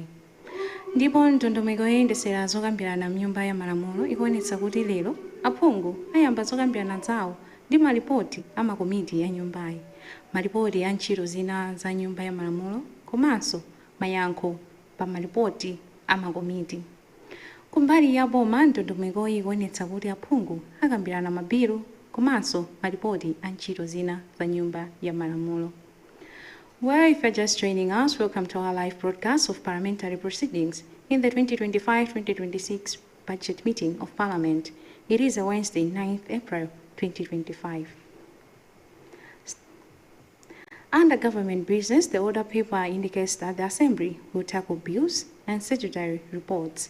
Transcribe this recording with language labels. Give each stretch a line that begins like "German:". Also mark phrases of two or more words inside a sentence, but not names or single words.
Nyanja: Ndipo ndondomeko yoyendetsera zokambirana m'nyumba ya malamulo ikuonetsa kuti lero aphungu ayamba zokambirana zawo ndi malipoti a makomiti ya nyumbayi, malipoti a ntchito zina za nyumba ya malamulo komanso mayankho pa malipoti a makomiti. Kumbali ya boma ndondomeko ikuonetsa kuti aphungu akambirana mabilu komanso malipoti a ntchito zina za nyumba ya malamulo.
English: Well, if you're just joining us, welcome to our live broadcast of parliamentary proceedings in the 2025-2026 budget meeting of Parliament. It is a Wednesday, 9th April 2025. Under government business, the order paper indicates that the Assembly will tackle bills and statutory reports.